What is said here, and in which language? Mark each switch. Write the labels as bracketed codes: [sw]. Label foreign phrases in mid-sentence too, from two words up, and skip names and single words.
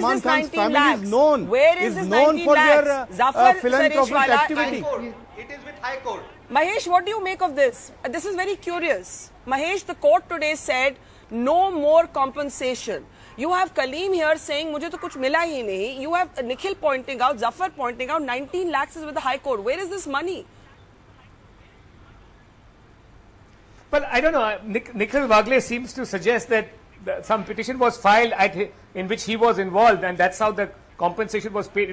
[en] Salman this Khan's 19 family lakhs? is known. Where is is this known 19 for lakhs? their Zafar philanthropic Sareshwala, activity. High Court. It is with High Court. Mahesh, what do you make of this? This is very curious. Mahesh, the court today said no more compensation. You have Kaleem here saying, [hi] "मुझे तो कुछ मिला ही नहीं." [en] You have Nikhil pointing out, Zafar pointing out, 19 lakhs is with the High Court. Where is this money? Well, I don't know. Nikhil Wagle seems to suggest that some petition was filed in which he was involved, and that's how the compensation was paid.